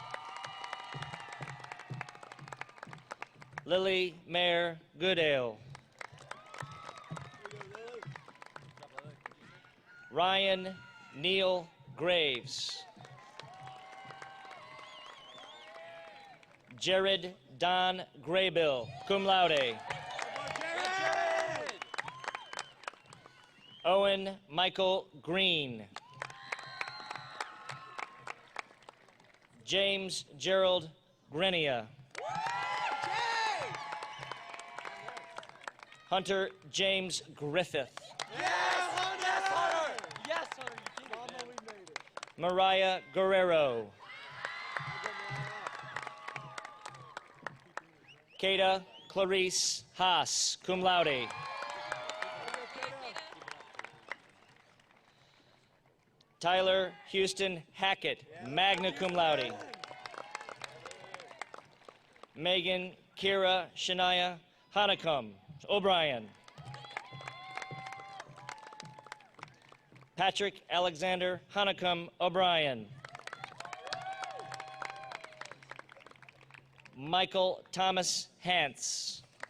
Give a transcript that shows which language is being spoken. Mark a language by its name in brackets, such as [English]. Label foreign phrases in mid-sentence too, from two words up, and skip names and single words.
[English] Lily Mayer Goodale. Ryan Neil Graves. Jared Don Graybill, [Latin] cum laude. [English] Owen Michael Green. James Gerald Grenia. Hunter James Griffith. Mariah Guerrero. Kata Clarice Haas, [Latin] cum laude. [English] Tyler Houston Hackett, [Latin] magna cum laude. [English] Megan Kira Shania Hanekom O'Brien. Patrick Alexander Hanekom O'Brien. Michael Thomas Hance.